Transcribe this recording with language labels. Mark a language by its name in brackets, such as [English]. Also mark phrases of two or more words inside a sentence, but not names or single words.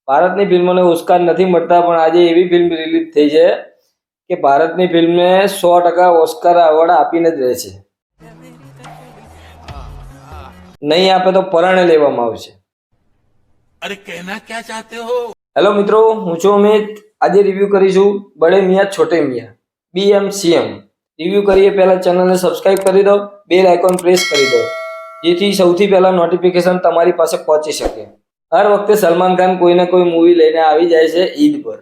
[Gujarati] ભારતની ફિલ્મોને ઓસ્કાર નથી મળતા, પણ આજે એવી ફિલ્મ રિલીઝ થઈ છે કે ભારતની ફિલ્મને 100% ઓસ્કાર એવોર્ડ આપીને જ રહે છે. નહીં આપે તો પરાણે લેવામાં આવશે. [Hindi] अरे कहना क्या चाहते हो? [Gujarati] હેલો મિત્રો, હું છું અમિત. આજે રિવ્યુ કરીશું બડે મિયાં છોટે મિયાં BMCM. રિવ્યુ કરીએ પહેલા ચેનલને સબસ્ક્રાઇબ કરી દો, [English] bell icon [Gujarati] પ્રેસ કરી દો, જેથી સૌથી પહેલા નોટિફિકેશન તમારી પાસે પહોંચી શકે. હર વખતે સલમાન ખાન કોઈને કોઈ મૂવી લઈને આવી જાય છે ઈદ પર.